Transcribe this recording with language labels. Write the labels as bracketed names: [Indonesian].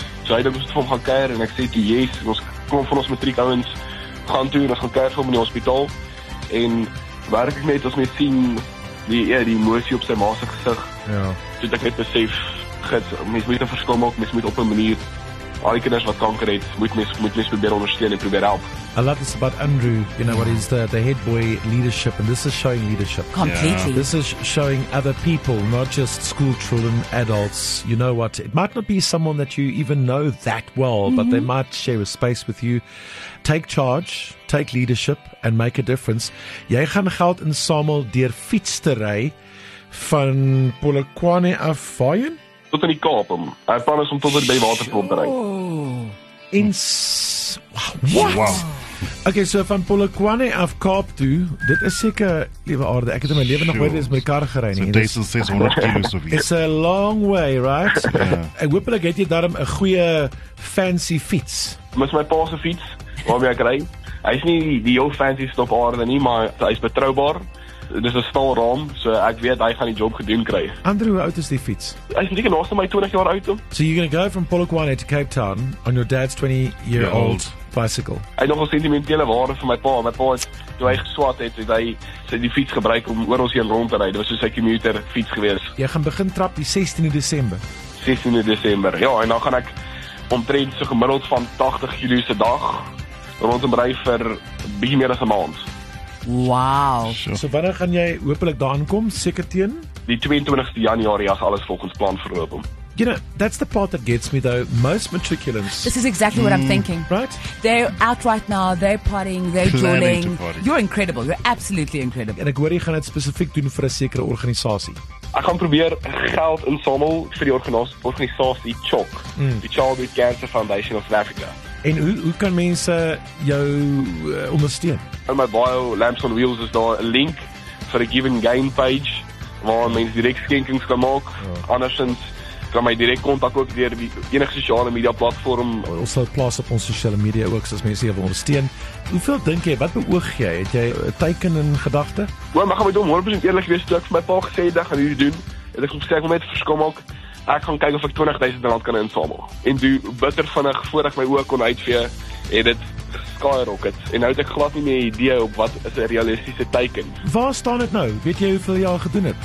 [Afrikaans] So hy het ons vir hom gaan kuier en ek sê toe yes, ons kom van ons matriek ouens gaan toe en ons gaan kuier vir hom in die hospitaal. En werklik net as mens sien die emosie op sy ma se gesig. Ja. Toe ek net besef, mens moet 'n verskil maak, mens moet op 'n manier al die kinders wat kanker het, moet mens probeer ondersteun en probeer help. [English] I love this about Andrew, you know, what is the head boy leadership, and this is showing leadership. Completely. This is showing other people, not just school children, adults. You know what, it might not be someone that you even know that well, but they might share a space with you. Take charge, take leadership, and make a difference. [Afrikaans] Jy gaan geld insamel deur fiets te ry van Polokwane af waarheen? Tot in die Kaap hom. Hy plan is om tot by die waterfront te ry. Wow. Okay, so van Polokwane af Kaap toe, dit is seker liewe aarde. Ek het in my lewe nog nooit eens met 'n kar gery nie. So 1600 kilos of iets. [English] It's a long way, right? [Afrikaans] Ek hoop jy het daarom 'n goeie fancy fiets. Dis my pa se fiets waarmee ek ry. Hy's nie die heel fancy op aarde nie, maar hy's betroubaar. Dis 'n staalraam, so ek weet hy gaan die job gedoen kry. Andrew, hoe oud is die fiets? Hy's seker naaste my 20 jaar oud. [English] So you're going to go from Polokwane to Cape Town on your dad's 20-year-old bicycle. [Afrikaans] Hy het nogal sentimentele waarde vir my pa. My pa het, toe hy geswat het hy die fiets gebruik om oor ons heen rond te ry. Dit was so sy commuter fiets gewees. Jy gaan begin trap die 16de Desember. 16de Desember, ja, en dan gaan ek omtrent so gemiddeld van 80 km se dag rondom ry vir bietjie meer as 'n maand. Wow. So wanneer gaan jy hopelik daar aankom? Seker teen? Die 22ste Januarie as alles volgens plan verloop. [English] You know, that's the part that gets me though. Most matriculants... This is exactly what I'm thinking. Right? They're out right now, they're partying, they're Planning to party. You're incredible, you're absolutely incredible. [Afrikaans] En ek hoor jy gaan dit spesifiek doen vir 'n sekere organisasie. Ek gaan probeer geld insamel vir die organisasie CHOC, die Childhood Cancer Foundation of South Africa. En hoe kan mense jou ondersteun? In my bio, Lamps on Wheels, is daar 'n link vir 'n Give and Gain page waar mense direk skenkings kan maak. Andersins kan my direk kontak ook deur enige sosiale media platform. Ons sal plaas op ons sosiale media ook as mense jou wil ondersteun. Hoeveel dink jy? Wat beoog jy? Het jy 'n teiken in gedagte? Maar gaan my dom 100% eerlik wees, toe ek vir my pa gesê het ek gaan hierdie doen. Het ek gesê ek wil net verskil maak. Ek gaan kyk of ek R20,000 kan insamel. En toe bitter vinnig voor ek my oë kon uitvee, het dit skyrocket. En nou het ek glad nie meer 'n idee op wat is 'n realistiese teiken. Waar staan dit nou? Weet jy hoeveel jy al gedoen het?